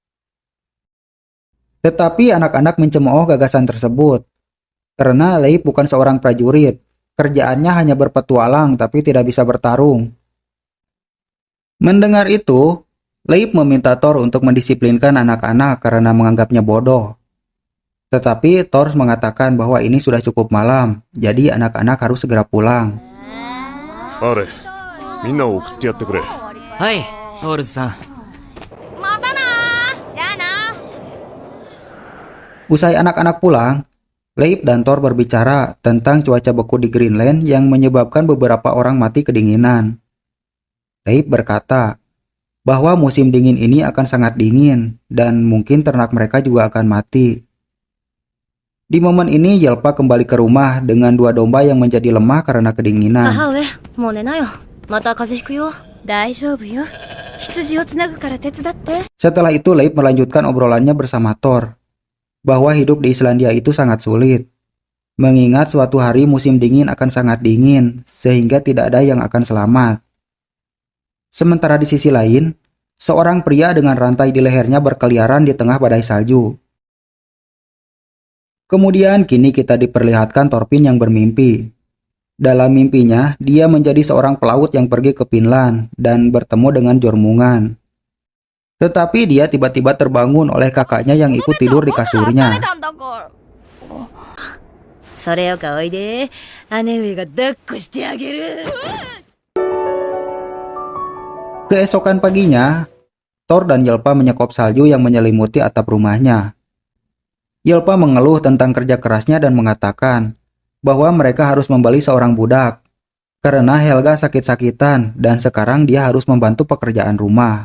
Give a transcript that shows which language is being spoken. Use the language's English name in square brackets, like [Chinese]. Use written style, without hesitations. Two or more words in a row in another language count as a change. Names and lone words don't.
[Indonesian] Tetapi anak-anak mencemooh gagasan tersebut, karena Leib bukan seorang prajurit, kerjaannya hanya berpetualang tapi tidak bisa bertarung. Mendengar itu, Leib meminta Thor untuk mendisiplinkan anak-anak karena menganggapnya bodoh. Tetapi Thor mengatakan bahwa ini sudah cukup malam, jadi anak-anak harus segera pulang. [Japanese] あれ、みんなを送ってやってくれ。はい、トールズさん。またなー。じゃあな。 [Indonesian] Usai anak-anak pulang, Leib dan Thor berbicara tentang cuaca beku di Greenland yang menyebabkan beberapa orang mati kedinginan. Leib berkata bahwa musim dingin ini akan sangat dingin dan mungkin ternak mereka juga akan mati. Di momen ini, Yelpa kembali ke rumah dengan 2 domba yang menjadi lemah karena kedinginan. [Japanese] 母上、もう寝なよ。また風邪ひくよ。大丈夫よ。羊をつなぐから手伝って。 [Indonesian] Setelah itu, Leib melanjutkan obrolannya bersama Thor, bahwa hidup di Islandia itu sangat sulit. Mengingat suatu hari musim dingin akan sangat dingin, sehingga tidak ada yang akan selamat. Sementara di sisi lain, seorang pria dengan rantai di lehernya berkeliaran di tengah badai salju. Kemudian kini kita diperlihatkan Thorfinn yang bermimpi. Dalam mimpinya, dia menjadi seorang pelaut yang pergi ke Finland dan bertemu dengan Jormungan. Tetapi dia tiba-tiba terbangun oleh kakaknya yang ikut tidur di kasurnya. [Japanese] それよかおいで。姉上が抱っこしてあげる。 [Indonesian] Keesokan paginya, Thor dan Yelpa menyekop salju yang menyelimuti atap rumahnya. Yelpa mengeluh tentang kerja kerasnya dan mengatakan bahwa mereka harus membeli seorang budak, karena Helga sakit-sakitan dan sekarang dia harus membantu pekerjaan rumah.